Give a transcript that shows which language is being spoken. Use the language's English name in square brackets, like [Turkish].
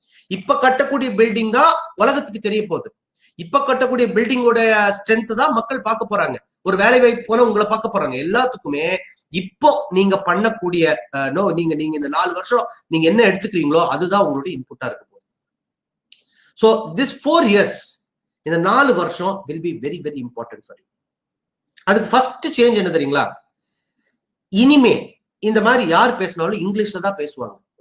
[Tamil] இப்ப கட்டக்கூடிய பில்டிங் தான் உலகத்துக்கு தெரிய போகுது. இப்ப கட்டக்கூடிய பில்டிங்கோட ஸ்ட்ரென்த் தான் மக்கள் பார்க்க போறாங்க. ஒரு வேலை வாய்ப்பு போல உங்களை பார்க்க போறாங்க. எல்லாத்துக்குமே இப்போ நீங்க பண்ணக்கூடிய நீங்க இந்த 4 வருஷம் நீங்க என்ன எடுத்துக்கிறீங்களோ அதுதான் உங்களுடைய இன்புட்டா இருக்க போகுது. [English] so this 4 years, [Tamil] இந்த 4 வருஷம் [English] will be very very important for you. [Tamil] அதுக்கு ஃபர்ஸ்ட் சேஞ்ச் என்ன தெரியுங்களா? இனிமே இந்த மாதிரி யார் பேசினாலும் இங்கிலீஷ்ல தான் பேசுவாங்க.